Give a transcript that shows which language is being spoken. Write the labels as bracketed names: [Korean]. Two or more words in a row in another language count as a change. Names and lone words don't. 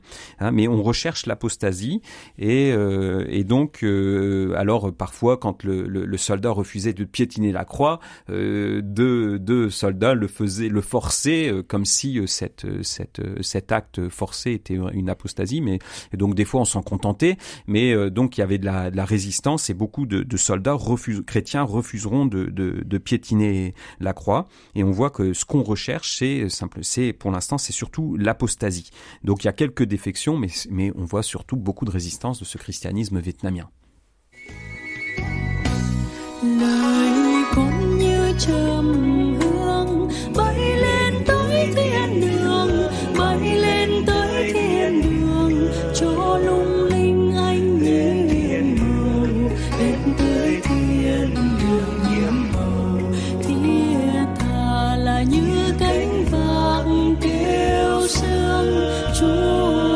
[French] Hein, mais on recherche l'apostasie, et donc, alors parfois, quand le soldat refusait de piétiner la croix, deux soldats le forçaient, comme si cet acte forcé était une apostasie, mais donc des fois on s'en contentait, mais donc il y avait de la résistance, et beaucoup de soldats chrétiens refuseront de piétiner la croix, et on voit que ce qu'on recherche, c'est pour l'instant c'est surtout l'apostasie. Donc il y a quelques défections, mais on voit surtout beaucoup de résistance de ce christianisme vietnamien. [Vietnamese] Lời con như trầm hương bay lên tới thiên đường, bay lên tới thiên đường, cho lung linh anh như hiền màu, đến tới thiên đường nhiệm màu, thiết tha là như cánh vàng kêu sương Chúa.